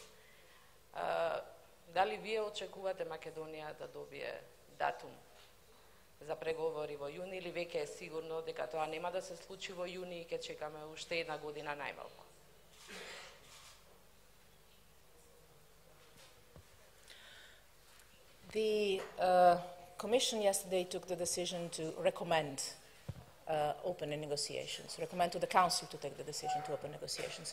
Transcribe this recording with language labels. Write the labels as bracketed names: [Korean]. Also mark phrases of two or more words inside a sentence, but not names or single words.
[Macedonian] Дали вие очекувате Македонија да добие датум за преговори во јуни, или веќе е сигурно дека тоа нема да се случи во јуни и ќе чекаме уште една година најмалку? [English] The Commission yesterday took the decision to recommend opening negotiations, recommend to the Council to take the decision to open negotiations.